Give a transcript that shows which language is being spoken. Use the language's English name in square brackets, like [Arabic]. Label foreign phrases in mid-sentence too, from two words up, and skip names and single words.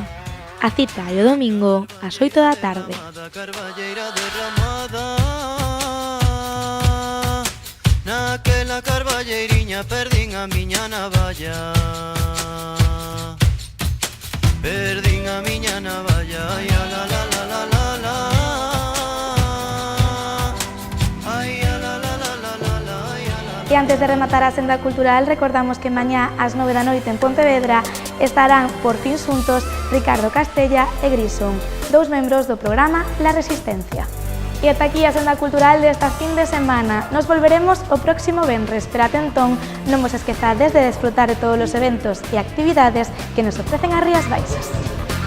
[Galician] A cita é o domingo ás 8 da tarde. Naquela carballeiriña perdín a miña navalla. Perdín a miña navalla. Ai, la la la la la la. Ai, la la la la la la. E antes de rematar a senda cultural, recordamos que mañá ás 9 da noite en Pontevedra estarán por fin xuntos Ricardo Castella e Grison, dous membros do programa La Resistencia. E ata aquí a senda cultural desta fin de semana. Nos volveremos o próximo venres, pero atentón non vos esquezades de desfrutar de todos os eventos e actividades que nos ofrecen as Rías Baixas.